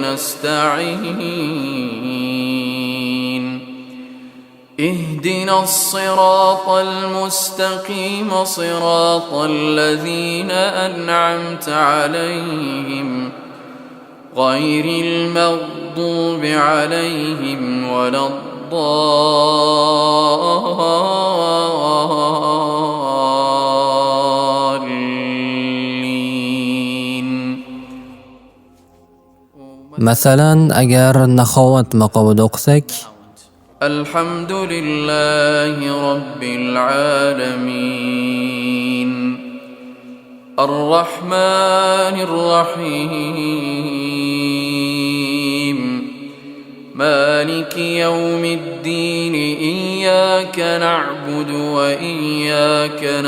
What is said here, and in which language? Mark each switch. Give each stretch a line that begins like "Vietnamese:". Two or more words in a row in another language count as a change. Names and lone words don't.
Arabic: نستعين اهدنا الصراط المستقيم صراط الذين أنعمت عليهم غير المغضوب المغضوب عليهم ولا الضالين.
Uzbek: Masalan, agar naxovat maqomida o'qisak,
Arabic: الحمد لله رب العالمين الرحمن الرحيم مالك يوم الدين إياك نعبد وإياك